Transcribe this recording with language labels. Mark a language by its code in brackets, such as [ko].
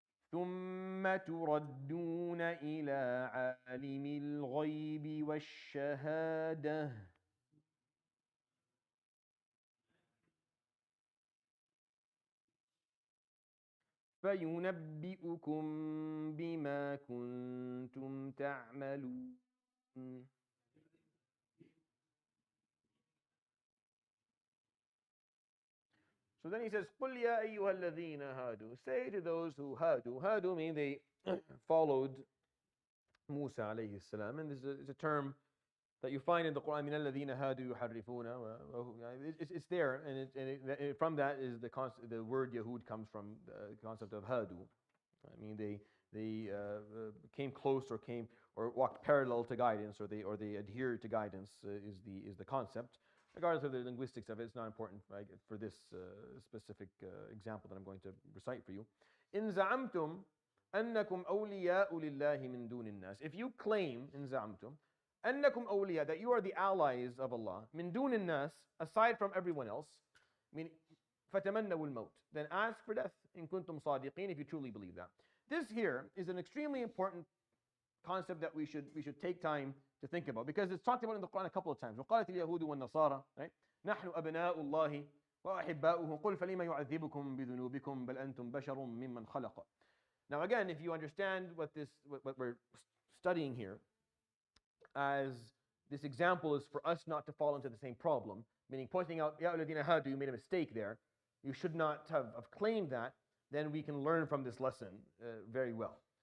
[ar] ثم تردون إلى عالم الغيب والشهادة فينبئكم بما كنتم تعملون. [en] So then he says, [ar] قُلْ يَا أَيُّهَا الَّذِينَ هَادُوا. [en] Say to those who hadu mean they followed Musa alayhi salam. And this is a term that you find in the Quran. [ar] مِنَ الَّذِينَ هَادُوا يُحَرِّفُونَ [en] it's there, and from that is the word Yahud comes from the concept of hadu. I mean, they came close or walked parallel to guidance, or they adhered to guidance is the concept. Regardless of the linguistics of it, it's not important for this specific example that I'm going to recite for you. [ar] إِن زَعَمْتُمْ أَنَّكُمْ أَوْلِيَاءُ لِلَّهِ مِن دُونِ النَّاسِ. [en] If you claim, [ar] إِن زَعَمْتُمْ أَنَّكُمْ أَوْلِيَاء, [en] that you are the allies of Allah, [ar] مِن دُونِ النَّاسِ, [en] aside from everyone else, meaning [ar] فَتَمَنَّوُا الْمَوْتِ, [en] then ask for death, [ar] إِن كُنتُمْ صَادِقِينَ, [en] if you truly believe that. This here is an extremely important concept that we should take time to think about, because it's talked about in the Quran a couple of times. [ar] وقالت اليهود والنصارى, right? نحن أبناء الله وأحباؤه قل فلما يعذبكم بذنوبكم بل أنتم بشر ممن خلق. [en] Now again, if you understand what we're studying here as this example is for us not to fall into the same problem, meaning pointing out, [ar] يا الذين هادوا, [en] you made a mistake there, you should not have claimed that, then we can learn from this lesson very well.